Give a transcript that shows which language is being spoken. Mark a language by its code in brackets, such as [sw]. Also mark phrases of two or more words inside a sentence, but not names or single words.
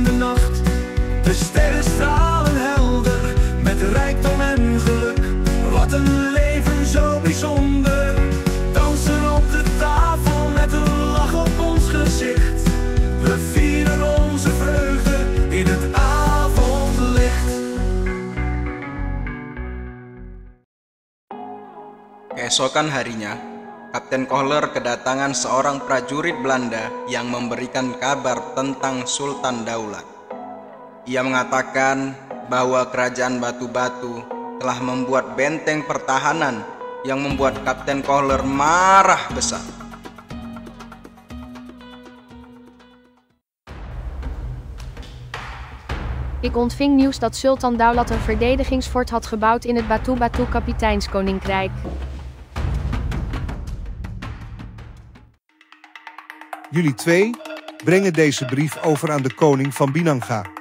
[nl] de nacht, de sterren stralen helder, met rijkdom en geluk. Wat een leven zo bijzonder, dansen op de tafel met een lach op ons gezicht. We vieren onze vreugde in het avondlicht. [id] Keesokan harinya, Kapten Kohler kedatangan seorang prajurit Belanda yang memberikan kabar tentang Sultan Daulat. Ia mengatakan bahwa kerajaan Batu-Batu telah membuat benteng pertahanan yang membuat Kapten Kohler marah besar. [nl] Ik ontving nieuws dat Sultan Daulat een verdedigingsfort had gebouwd in het Batu-Batu kapiteinskoninkrijk. Jullie twee brengen deze brief over aan de koning van Binanga.